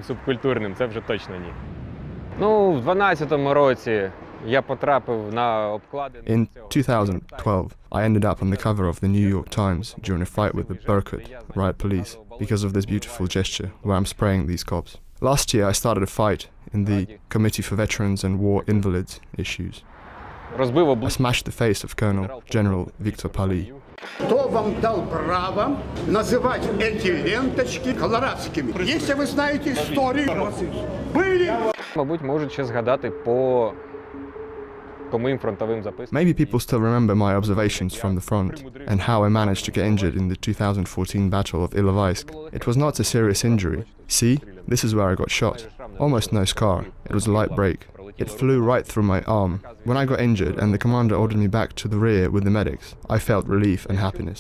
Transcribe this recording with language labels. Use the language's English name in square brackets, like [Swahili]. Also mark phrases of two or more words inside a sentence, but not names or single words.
[English] In 2012, I ended up on the cover of the New York Times during a fight with the Berkut riot police because of this beautiful gesture where I'm spraying these cops. Last year I started a fight in the Committee for Veterans and War Invalids issues. I smashed the face of Colonel General Viktor Pali. [Russian] Кто вам дал право называть эти ленточки колорадскими? Если вы знаете историю, были... [Ukrainian] Мабуть, можуть ще згадати по моїм фронтовим запискам. [English] Maybe people still remember my observations from the front and how I managed to get injured in the 2014 Battle of Ilovaisk. It was not a serious injury. See, this is where I got shot. Almost no scar. It was a light break. It flew right through my arm. When I got injured and the commander ordered me back to the rear with the medics, I felt relief and happiness.